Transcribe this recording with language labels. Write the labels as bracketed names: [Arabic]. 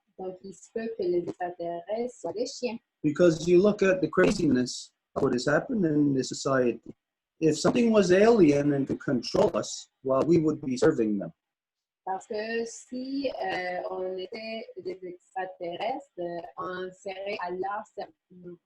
[French] Donc, il se peut que les extraterrestres soient des chiens. [English] Because you look at the craziness of what has happened in this society. If something was alien and could control us, well, we would be serving them. [French] Parce que si on était des extraterrestres, on serait à leur service.